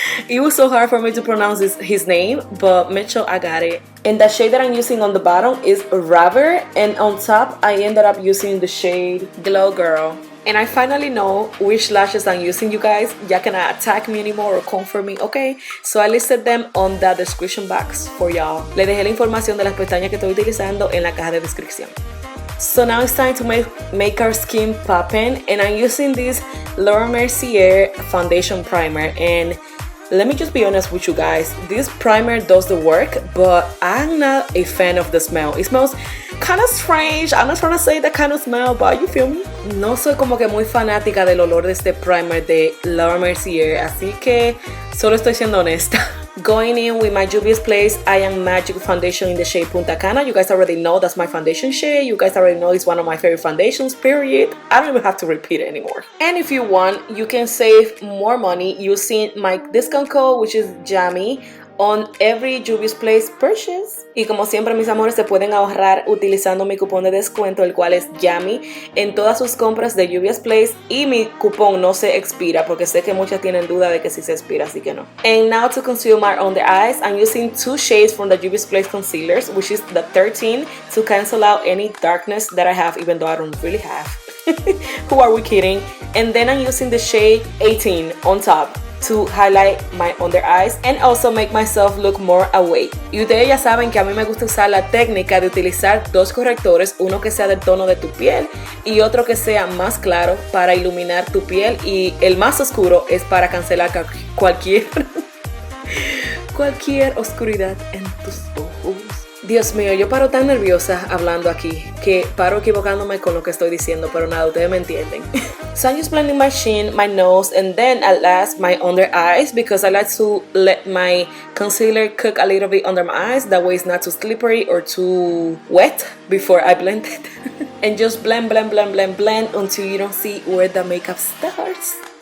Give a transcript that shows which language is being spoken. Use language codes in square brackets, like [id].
[en] It was so hard for me to pronounce his name, but Mitchell, I got it. And the shade that I'm using on the bottom is Raver, and on top I ended up using the shade Glow Girl. And I finally know which lashes I'm using, you guys. Ya cannot attack me anymore or come for me, okay? So I listed them on the description box for y'all. [es] Le dejé la información de las pestañas que estoy utilizando en la caja de descripción. [en] So now it's time to make our skin poppin', and I'm using this Laura Mercier foundation primer. And let me just be honest with you guys, this primer does the work, but I'm not a fan of the smell. It smells kind of strange. I'm not trying to say that kind of smell, but you feel me? [es] No soy como que muy fanática del olor de este primer de Laura Mercier, así que solo estoy siendo honesta. [en] Going in with my Juvias Place I Am Magic foundation in the shade Punta Cana. You guys already know that's my foundation shade. You guys already know it's one of my favorite foundations, period. I don't even have to repeat it anymore. And if you want, you can save more money using my discount code, which is Jamie, on every Juvias Place purchase. [es] Y como siempre, mis amores, se pueden ahorrar utilizando mi cupón de descuento, el cual es Jamie, en todas sus compras de Juvias Place. Y mi cupón no se expira, porque sé que muchas tienen duda de que si se expira, así que no. [en] And now to conceal my under eyes, I'm using 2 shades from the Juvias Place concealers, which is the 13, to cancel out any darkness that I have, even though I don't really have. Who are we kidding? And then I'm using the shade 18 on top to highlight my under eyes and also make myself look more awake. [es] Y ustedes ya saben que a mí me gusta usar la técnica de utilizar dos correctores, uno que sea del tono de tu piel y otro que sea más claro para iluminar tu piel, y el más oscuro es para cancelar cualquier oscuridad en tus ojos. Dios mío, yo paro tan nerviosa hablando aquí que paro equivocándome con lo que estoy diciendo, pero nada, ustedes me entienden. [en] So I'm just blending my chin, my nose, and then at last my under eyes, because I like to let my concealer cook a little bit under my eyes. That way it's not too slippery or too wet before I blend it. And just blend, blend, blend, blend, blend until you don't see where the makeup starts.